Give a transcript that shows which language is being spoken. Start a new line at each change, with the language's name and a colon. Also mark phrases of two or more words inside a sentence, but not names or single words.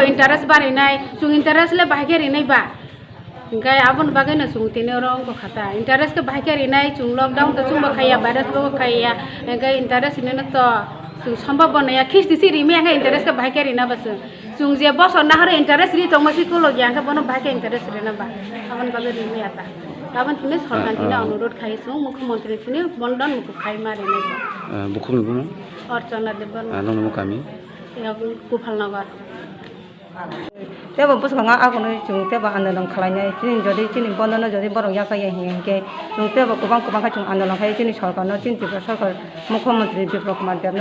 Kok Borok: interest bari nai chung interest le bahike rinai ba hingkai abon bagai no chung tini rong ko khata interest ke bahike rinai chung lockdown to chung khaya virus bo khaya hingkai interest ni no to chung sambab banaya kisti si rimiya hingkai interest ke bahike rina bas chung je bosor nahare interest ri tongmasi kulo gyangka bono bahike interest rina ba abon bagai rimiya ta abon tini sarkar tini অনুরোধ খাইছো মুখ্যমন্ত্রী tini bandhaan Mukub Khaidi mari nai bukhum ni buno Chanase nong kami Gufal nogar teba buskanga agono chung teba andolon khlainai chini jodi chini bandhaan no jodi borok yakai hingke chung teba kubang kha chung andolon khai chini sarkar no chini tripura sarkar mukhyamantri Biplab Kr.debno